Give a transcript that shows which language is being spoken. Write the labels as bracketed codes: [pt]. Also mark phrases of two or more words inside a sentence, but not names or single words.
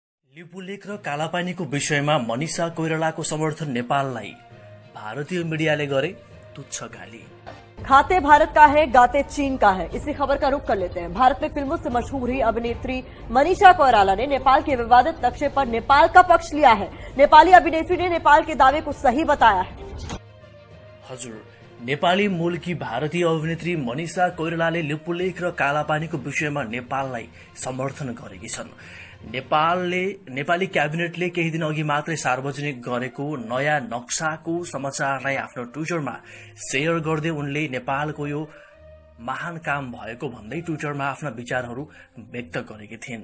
[ne] लिपुलेख र कालापानीको विषयमा मनिषा कोइरालाको समर्थन नेपाललाई भारतीय मीडियाले गरे तुच्छ गाली। [hi] खाते भारत का है, गाते चीन का है। इसी खबर का रुख कर लेते हैं। भारत में फिल्मों से मशहूर हुई अभिनेत्री मनीषा कोइराला ने नेपाल के विवादित नक्शे पर नेपाल का पक्ष लिया है। नेपाली अभिनेत्री ने नेपाल के दावे को सही बताया है। [ne] हजुर, नेपाली मूलकी भारतीय अभिनेत्री मनिषा कोइरालाले लिपुलेख र कालापानीको विषयमा नेपाललाई समर्थन गरेकी छन्। नेपाली क्याबिनेटले केही दिन अघि मात्रै सार्वजनिक गरेको नयाँ नक्साको समाचारलाई आफ्नो ट्विटरमा शेयर गर्दै उनले नेपालको यो महान काम भएको भन्दै ट्विटरमा आफ्ना विचारहरू व्यक्त गरेकी थिइन्।